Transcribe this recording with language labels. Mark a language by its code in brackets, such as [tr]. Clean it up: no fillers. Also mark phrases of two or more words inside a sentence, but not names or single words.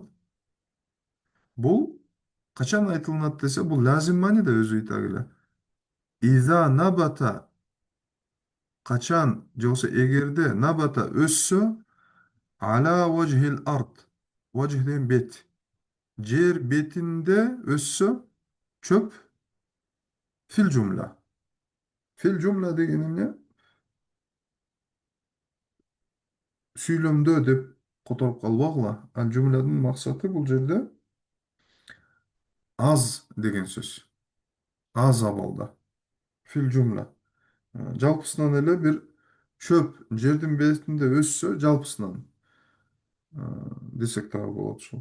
[ky] Бул качан айтылынат десе, бул лазим маани да өзү айта келе. [ar] إذا نبت [ky] качан же болбосо эгерде набата өссө [ar] على وجه الأرض. [ky] Важх деген бет. Жер бетинде өссө чөп [ar] في الجملة. في الجملة [ky] деген эмне? Сүйлөмдө деп которуп калбагыла. Ал жумладын максаты бул жерде аз деген сөз. Аз абалда. [ar] في الجملة. [ky] Жалпысынан эле бир чөп жердин бетинде өссө жалпысынан десек дагы болот ушул.